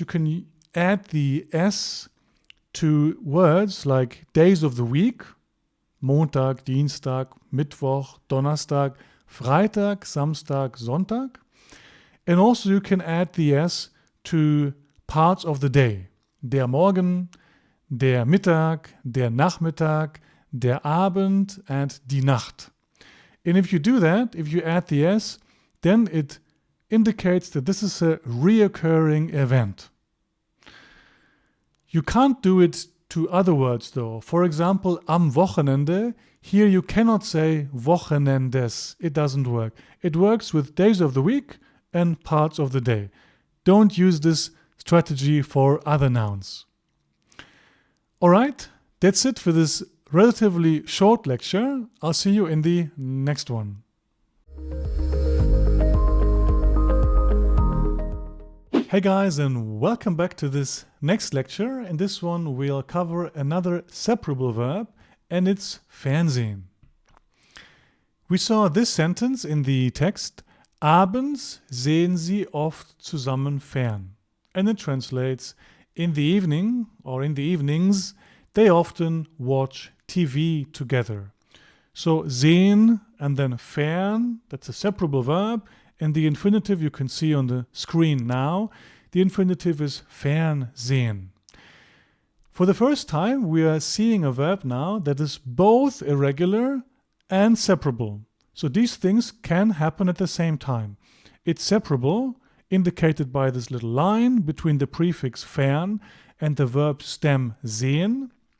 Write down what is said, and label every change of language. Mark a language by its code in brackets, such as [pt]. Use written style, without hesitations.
[en] You can add the S to words like days of the week, Montag, Dienstag, Mittwoch, Donnerstag, Freitag, Samstag, Sonntag. And also you can add the S to parts of the day. [de] Der Morgen, der Mittag, der Nachmittag, der Abend, and die Nacht. [en] And if you do that, if you add the S, then it indicates that this is a reoccurring event. You can't do it to other words though. For example, am Wochenende, here you cannot say Wochenendes. It doesn't work. It works with days of the week and parts of the day. Don't use this strategy for other nouns. Alright, that's it for this relatively short lecture. I'll see you in the next one. Hey guys, and welcome back to this next lecture. In this one we'll cover another separable verb, and it's Fernsehen. We saw this sentence in the text, [de] abends sehen sie oft zusammen fern. [en] And it translates, in the evening or in the evenings, they often watch TV together. So sehen and then fern, that's a separable verb. And the infinitive you can see on the screen now. The infinitive is Fernsehen. For the first time, we are seeing a verb now that is both irregular and separable. So these things can happen at the same time. It's separable, indicated by this little line between the prefix fern and the verb stem sehen.